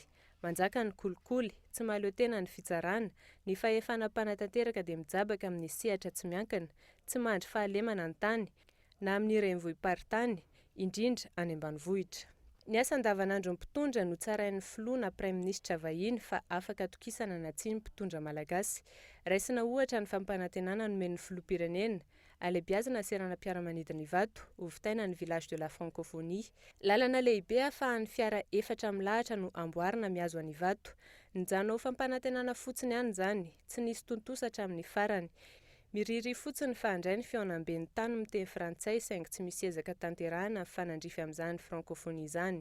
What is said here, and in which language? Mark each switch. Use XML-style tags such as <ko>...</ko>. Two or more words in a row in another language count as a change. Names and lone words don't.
<mg>Manjaka ny kolikoly, tsy mahaleo tena ny fitsarana, ny fahefana mpanatanteraka dia mijabaka amin'ny sehatra tsy miankina, tsy mandry fahalemana ny tany, na amin'ny renivohim-paritany, indrindra any ambanivohitra. Ny asa andavanandro ny mpitondra no tsarain'ny filoha na praiminisitra vahiny fa afaka atokisana na tsy ny mpitondra malagasy. Raisina ohatra ny fampanantenana nomen'ny filoham-pirenena, alebiazana seranam-piaramanidina Ivato, hovitaina ny village de la Francophonie. Lalana lehibe ahafahan'ny fiara 4 milahatra no amboarina miazo any Ivato. Nijanona fampanantenana fotsiny ihany izany, tsy nisy tontosatra amin'ny farany. Miriri fotsiny fa handray ny fiaonamben'ny tany miteny frantsay saingy tsy misy ezaka tanterahana fanandrify amin'izany francophonie izany.</mg>